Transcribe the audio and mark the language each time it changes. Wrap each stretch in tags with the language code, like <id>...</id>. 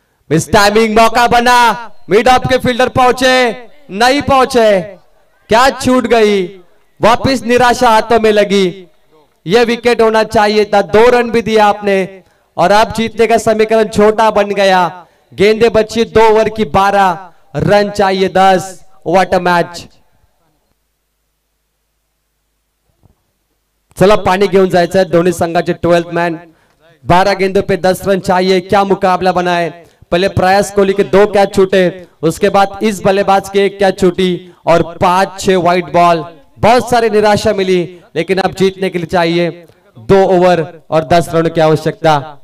<hi>Miss timing मौका बना, mid of के फील्डर पहुंचे, नहीं पहुंचे, क्या छूट गई, वापिस निराशा हाथों में लगी। यह विकेट होना चाहिए था, 2 रन भी दिया आपने और अब जीतने का समीकरण छोटा बन गया। गेंदे बची 2 ओवर की 12, रन चाहिए 10।</hi> <en>What a match.</en> <mr>चला पाणी घेऊन जायचंय दोन्ही संघाचे 12th मॅन।</mr> <hi>12 गेंदों पे 10 रन चाहिए, क्या मुकाबला बनाए। पहले प्रयास कोहली के 2 कैच छूटे, उसके बाद इस बल्लेबाज के 1 कैच छूटी और 5-6 वाइड बॉल, बहुत सारी निराशा मिली, लेकिन अब जीतने के लिए चाहिए 2 ओवर और 10 रन की आवश्यकता।</hi>